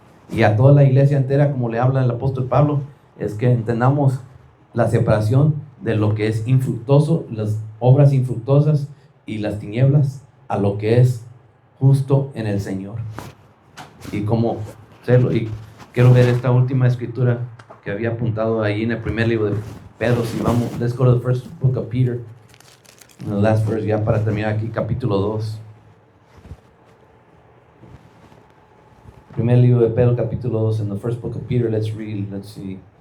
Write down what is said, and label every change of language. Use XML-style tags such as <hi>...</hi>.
<es>Y a toda la iglesia entera, como le habla el apóstol Pablo, es que entendamos la separación de lo que es infructuoso, las obras infructuosas y las tinieblas, a lo que es justo en el Señor. Y cómo hacerlo. Y quiero ver esta última escritura que había apuntado ahí en el primer libro de Pedro. Si vamos,</es> <en>let's go to the first book of Peter. The last verse,</en> <es>ya para terminar aquí, capítulo 2. Primer libro de Pedro, capítulo 2,</es> <en>in the first book of Peter. Let's read, let's see.</en>